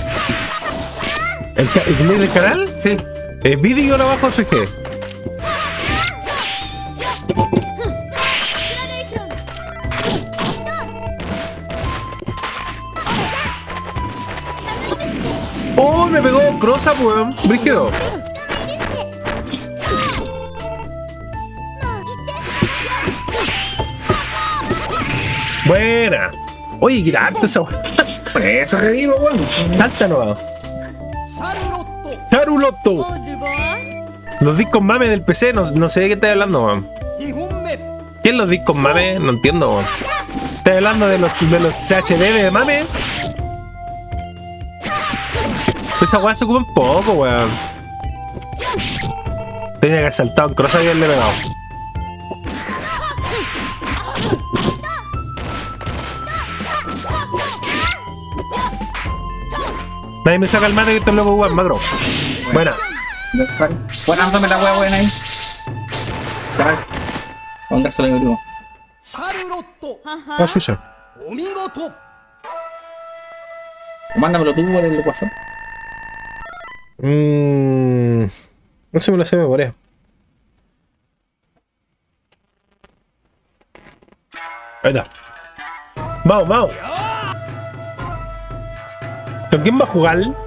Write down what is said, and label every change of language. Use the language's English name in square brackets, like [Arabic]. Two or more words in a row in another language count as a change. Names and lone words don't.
[Spanish] ¿El link del canal? Sí. Vídeo abajo FG. ¡Oh! Me pegó cross up, weón. Brígido. Buena. Oye, qué harto esa weón. Por eso te digo, weón. Salta nomás. シャルロット Charulotto. Los discos mame del PC, no sé de qué estás hablando, weón. [Japanese] 2 本目 [Spanish] ¿Qué es los discos mame? No entiendo, weón. ¿Estás hablando de los CHD de mame? Esa weá se ocupa un poco, weón. Tenía que haber saltado en cross y haberle pegado. Nadie me saca el mate que esto es loco, weón, macro. Buena. Ponándome la hueá buena ahí. Claro. Póngaselo en vivo. シャルロット Ah, chucha. [Japanese] お見事 [Spanish] Mándamelo tú por el WhatsApp. No sé, me lo sé de memoria. Ahí está. Vamos. ¿Con quién va a jugar?